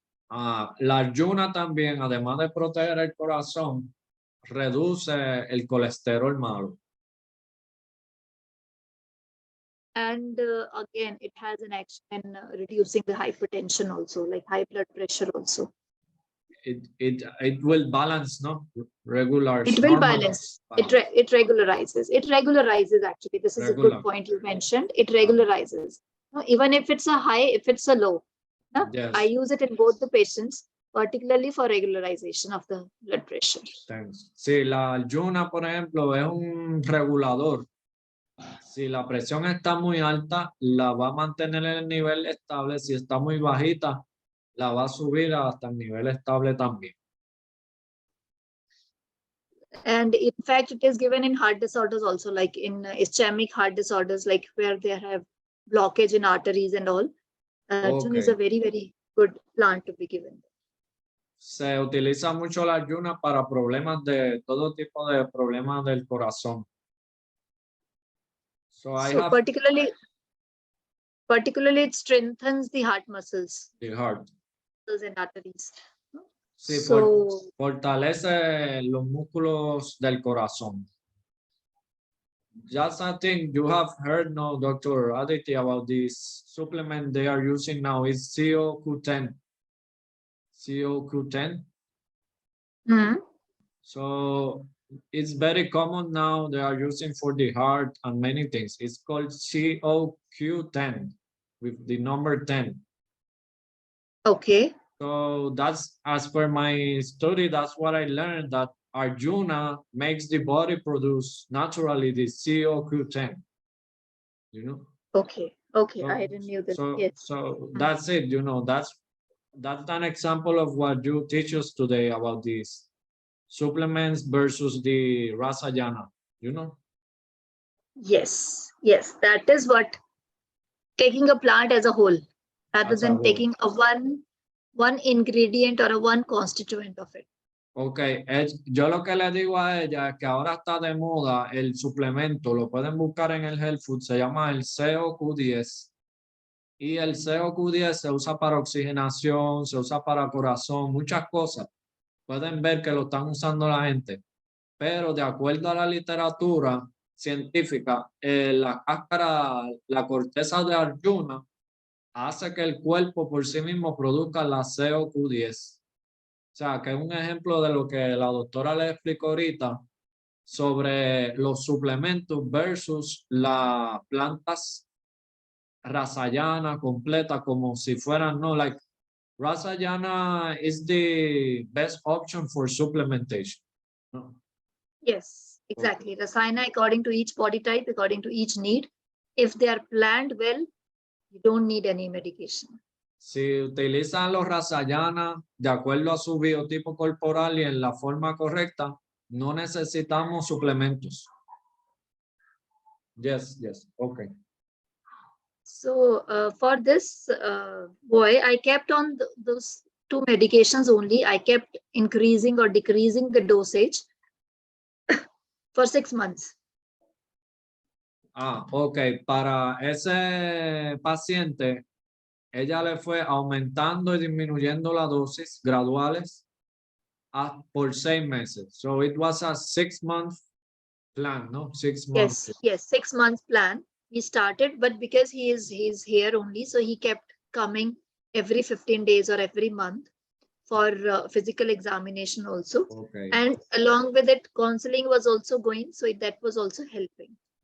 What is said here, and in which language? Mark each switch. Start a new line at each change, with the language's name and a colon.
Spanish: La Arjuna también, además de proteger el corazón, reduce el colesterol malo.
English: And again, it has an action in reducing the hypertension also, like high blood pressure also. It will balance, no? Regular. It will balance. It regularizes. It regularizes actually. This is a good point you mentioned. It regularizes. No, even if it's a high, if it's a low. No? Yes. I use it in both the patients, particularly for regularization of the blood pressure. Thanks.
Spanish: Sí, la Arjuna, por ejemplo, es un regulador. Si la presión está muy alta, la va a mantener en el nivel estable. Si está muy bajita, la va a subir hasta el nivel estable también.
English: And in fact, it is given in heart disorders also, like in ischemic heart disorders, like where they have blockage in arteries and all. Arjuna is a very, very good plant to be given.
Spanish: Se utiliza mucho la Arjuna para problemas de todo tipo de problemas del corazón.
English: So particularly it strengthens the heart muscles. The heart. And arteries.
Spanish: Sí, fortalece los músculos del corazón.
English: Just I think you have heard now, Dr. Aditi, about this supplement they are using now is CoQ10. CoQ10. Mm-hmm. So it's very common now. They are using for the heart and many things. It's called CoQ10 with the number 10. Okay. So that's, as per my study, that's what I learned, that Arjuna makes the body produce naturally the CoQ10. You know? Okay. Okay. So, I didn't know that. Yes. So that's it. You know, that's an example of what you teach us today about these supplements versus the Rasayana, you know? Yes. Yes. That is what taking a plant as a whole rather than taking a one ingredient or a one constituent of it.
Spanish: Okay, yo lo que le digo a ella es que ahora está de moda el suplemento, lo pueden buscar en el health food, se llama el CoQ10. Y el CoQ10 se usa para oxigenación, se usa para corazón, muchas cosas. Pueden ver que lo están usando la gente. Pero de acuerdo a la literatura científica, la cáscara, la corteza de Arjuna hace que el cuerpo por sí mismo produzca la CoQ10. O sea, que es un ejemplo de lo que la doctora le explicó ahorita sobre los suplementos versus las plantas Rasayana completa, como si fueran, no,
English: like Rasayana is the best option for supplementation.
Spanish: No? Yes, exactly. Okay.
English: Rasayana according to each body type, according to each need. If they are planned well, you don't need any medication.
Spanish: Si utilizan los Rasayana de acuerdo a su biotipo corporal y en la forma correcta, no necesitamos suplementos.
English: Yes, okay. So for this boy, I kept on those two medications only. I kept increasing or decreasing the dosage for 6 months. Ok.
Spanish: Para ese paciente, ella le fue aumentando y disminuyendo la dosis graduales por 6 meses.
English: So it was a 6-month plan, no? 6 months. Yes, 6 months plan. He started, but because he's here only, so he kept coming every 15 days or every month for physical examination also. Okay. And along with it, counseling was also going, so that was also helping.